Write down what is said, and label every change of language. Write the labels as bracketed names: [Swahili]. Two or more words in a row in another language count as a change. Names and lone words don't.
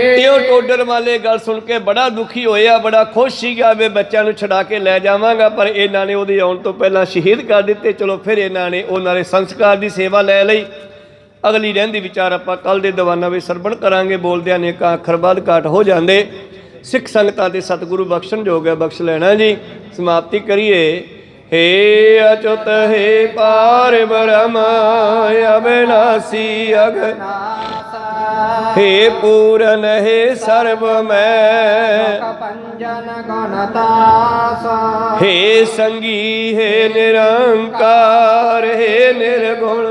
[Punjabi] ਇਹ ਟੋਡਰ ਮਾਲੇ ਗੱਲ ਸੁਣ ਕੇ ਬੜਾ ਦੁਖੀ ਹੋਇਆ, ਬੜਾ ਖੁਸ਼ ਸੀਗਾ ਵੀ ਬੱਚਿਆਂ ਨੂੰ ਛਡਾ ਕੇ ਲੈ ਜਾਵਾਂਗਾ, ਪਰ ਇਹਨਾਂ ਨੇ ਉਹਦੇ ਆਉਣ ਤੋਂ ਪਹਿਲਾਂ ਸ਼ਹੀਦ ਕਰ ਦਿੱਤੇ। ਚਲੋ ਫਿਰ ਇਹਨਾਂ ਨੇ ਉਹਨਾਂ ਦੇ ਸੰਸਕਾਰ ਦੀ ਸੇਵਾ ਲੈ ਲਈ। ਅਗਲੀ ਰਹਿੰਦੀ ਵਿਚਾਰ ਆਪਾਂ ਕੱਲ ਦੇ ਦੀਵਾਨਾਂ ਵਿੱਚ ਸਰਵਣ ਕਰਾਂਗੇ। ਬੋਲਦਿਆਂ ਨੇ ਕਾ ਅੱਖਰ ਬਾਅਦ ਘਾਟ ਹੋ ਜਾਂਦੇ। ਸਿੱਖ ਸੰਗਤਾਂ ਦੇ ਸਤਿਗੁਰੂ ਬਖਸ਼ਣ ਜੋਗ ਹੈ, ਬਖਸ਼ ਲੈਣਾ ਜੀ। ਸਮਾਪਤੀ ਕਰੀਏ। [Hindi] हे अच्युत हे पार ब्रह्म अविनाशी अगनासा, हे पूरन हे सर्व में पंजन गणतासा, हे संगी हे निरंकार हे निर्गुण